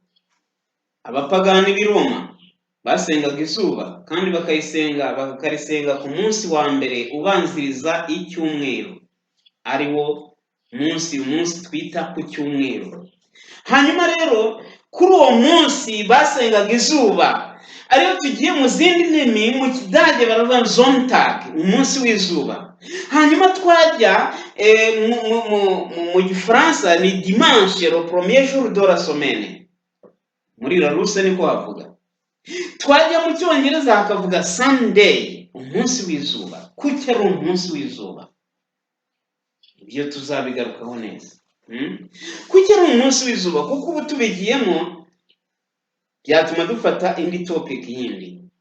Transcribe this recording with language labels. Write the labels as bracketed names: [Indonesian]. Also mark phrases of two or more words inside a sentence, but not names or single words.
[Kinyarwanda] Abapagani b'i Roma basengaga izuba kandi bakarisenga ku munsi wa mbere ubanziriza icyumweru, ari wo umunsi twita ku cyumweru. Hanyuma rero kuri uwo munsi basengaga izuba, ariyo tugiye mu zindi ndimi, mu Kidage baravuga Sonntag, umunsi w'izuba. Hanyuma twajya mu Gifaransa ni dimanche, [French] le premier jour de la semaine. [Kinyarwanda] Muri Raruse niko havuga. Twajya mu Cyongereza hakavuga Sunday, umunsi w'izuba. Kuki ari umunsi w'izuba? Ibyo tuzabigarukaho neza. Kuki ari umunsi w'izuba? Kuko ubu tubigiyemo byatuma dufata indi topic yindi.